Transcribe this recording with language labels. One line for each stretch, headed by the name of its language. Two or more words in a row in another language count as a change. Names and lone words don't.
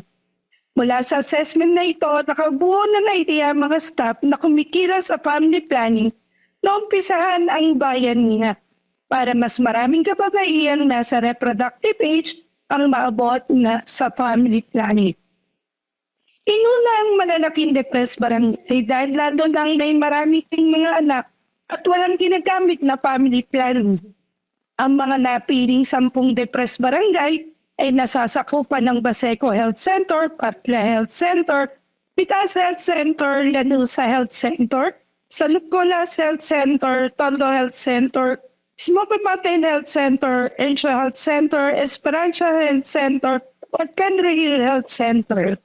Filipino: Mula sa assessment na ito, nakabuo na idea ang mga staff na kumikira sa
English: family planning
Filipino: naumpisahan ang bayanihan para mas maraming kababaihan nasa
English: reproductive age
Filipino: ang maabot na sa
English: family planning.
Filipino: Inuna ang malalaking depressed barangay dahil lalo lang may maraming mga anak at walang ginagamit na
English: family planning.
Filipino: Ang mga napiling 10 depressed barangay ay nasasakupan ng Baseco Health Center, Patla Health Center, Pitas Health Center, Lanusa Health Center, Salucolas Health Center, Tondo Health Center, Smoky Mountain Health Center, Ensure Health Center, Esperanza Health Center, at Kendra Hill Health Center.